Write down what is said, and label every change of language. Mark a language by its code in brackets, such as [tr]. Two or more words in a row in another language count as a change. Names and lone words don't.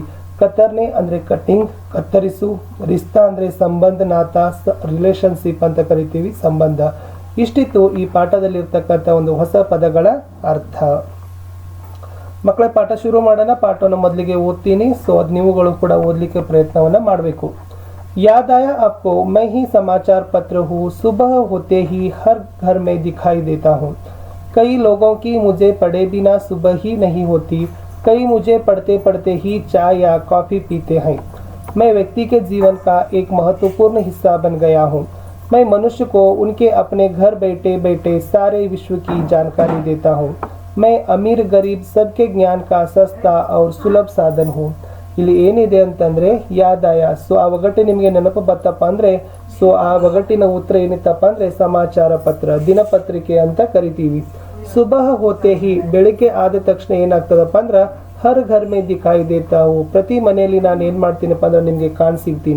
[kn] ಕತರ್ನೆ ಅಂದರೆ ಕಟಿಂಗ್, ಕತ್ತರಿಸು. ರಿಸ್ತಾ ಅಂದರೆ ಸಂಬಂಧ, ನಾತ, ರಿಲೇಶನ್ಶಿಪ್ ಅಂತ ಕರಿತೀವಿ, ಸಂಬಂಧ. ಇಷ್ಟಿತ್ತು ಈ ಪಾಠದಲ್ಲಿರ್ತಕ್ಕಂಥ ಹೊಸ ಪದಗಳ ಅರ್ಥ. ಮಕ್ಕಳ ಪಾಠ ಶುರು ಮಾಡೋಣ. ಪಾಠವನ್ನು ಮೊದಲಿಗೆ ಓದ್ತೀನಿ. ಸೊ ಅದು ನೀವುಗಳು ಕೂಡ ಓದಲಿಕ್ಕೆ ಪ್ರಯತ್ನವನ್ನು ಮಾಡಬೇಕು. [hi] याद आया आपको, मैं ही समाचार पत्र हूँ. सुबह होते ही हर घर में दिखाई देता हूँ. कई लोगों की मुझे पढ़े बिना सुबह ही नहीं होती. कई मुझे पढ़ते पढ़ते ही चाय या कॉफ़ी पीते हैं. मैं व्यक्ति के जीवन का एक महत्वपूर्ण हिस्सा बन गया हूँ. मैं मनुष्य को उनके अपने घर बैठे बैठे सारे विश्व की जानकारी देता हूँ. मैं अमीर गरीब सबके ज्ञान का सस्ता और सुलभ साधन हूँ. [kn] ಇಲ್ಲಿ ಏನಿದೆ ಅಂತಂದರೆ [hi] याद आया. [kn] ಸೊ ಆ ಒಗಟ್ಟು ನಿಮಗೆ ನೆನಪು ಬತ್ತಪ್ಪ ಅಂದರೆ ಸೊ ಆ ಒಗಟ್ಟಿನ ಉತ್ತರ ಏನಿತ್ತಪ್ಪ ಅಂದರೆ ಸಮಾಚಾರ ಪತ್ರ, ದಿನಪತ್ರಿಕೆ ಅಂತ ಕರಿತೀವಿ. [hi] सुबह होते ही [kn] ಬೆಳಿಗ್ಗೆ ಆದ ತಕ್ಷಣ ಏನಾಗ್ತದಪ್ಪ ಅಂದ್ರೆ [hi] हर घर में दिखाई देता हूँ, [kn] ಪ್ರತಿ ಮನೆಯಲ್ಲಿ ನಾನು ಏನು ಮಾಡ್ತೀನಪ್ಪ ಅಂದ್ರೆ ನಿಮಗೆ ಕಾಣಿಸಿಗ್ತೀನಿ.